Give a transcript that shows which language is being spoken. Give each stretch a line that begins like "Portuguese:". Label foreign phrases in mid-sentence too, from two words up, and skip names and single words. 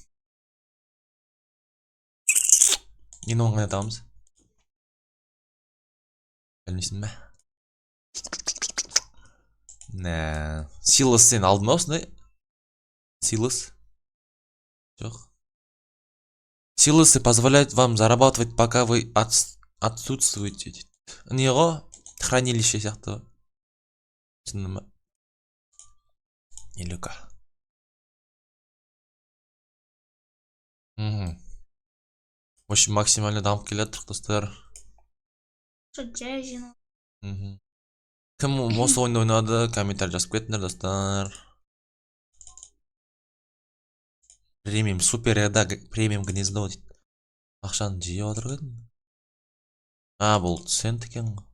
Kazakh: Енді оны қайда табамыз? Білмейсің бе? Силос сен алдың ба осындай? Силос? Жоқ.
Russian: Силосы позволяют вам зарабатывать, пока вы отсутствуете.
Kazakh: Не ғой? Хранилище сияқты. Түсіндің ба? Илюка.
Russian: В общем, максимально
Kazakh: дамып келеді, достар. Жай жинал. Кім осы ойынды ойнады, комментарий жазып кетіңдер, достар.
Russian: Премиум, супер еда, премиум гнездо дейді.
Kazakh: Ақшаны жиып отыр едің. Бұл цент екен ғой.